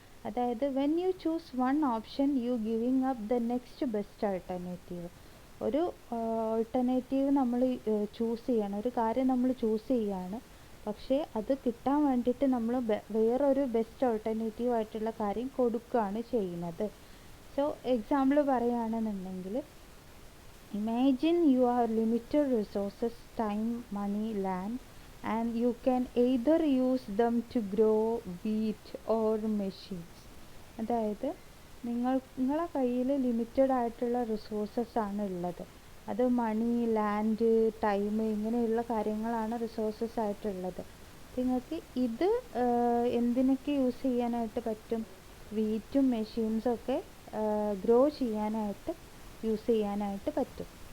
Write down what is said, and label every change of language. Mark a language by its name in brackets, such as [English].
[English] അതായത് when you choose one option you giving up the next best alternative. [Malayalam] ഒരു alternative നമ്മൾ choose ചെയ്യണം, ഒരു കാര്യം നമ്മൾ ചൂസ് ചെയ്യാണ്, പക്ഷേ അത് കിട്ടാൻ വേണ്ടിയിട്ട് നമ്മൾ വേറൊരു ബെസ്റ്റ് ഓൾട്ടർനേറ്റീവ് ആയിട്ടുള്ള കാര്യം കൊടുക്കുകയാണ് ചെയ്യുന്നത്. [English] so [Malayalam] എക്സാമ്പിൾ പറയുകയാണെന്നുണ്ടെങ്കിൽ [English] imagine you are limited resources, time, money, land, and you can either use them to grow wheat or machines. [Malayalam] അതായത് നിങ്ങളെ കയ്യിൽ ലിമിറ്റഡ് ആയിട്ടുള്ള റിസോഴ്സസ് ആണ് ഉള്ളത്. അത് മണി, ലാൻഡ്, ടൈം ഇങ്ങനെയുള്ള കാര്യങ്ങളാണ് റിസോഴ്സസ് ആയിട്ടുള്ളത്. നിങ്ങൾക്ക് ഇത് എന്തിനൊക്കെ യൂസ് ചെയ്യാനായിട്ട് പറ്റും, വീറ്റും മെഷീൻസും ഒക്കെ ഗ്രോ ചെയ്യാനായിട്ട് യൂസ് ചെയ്യാനായിട്ട് പറ്റും.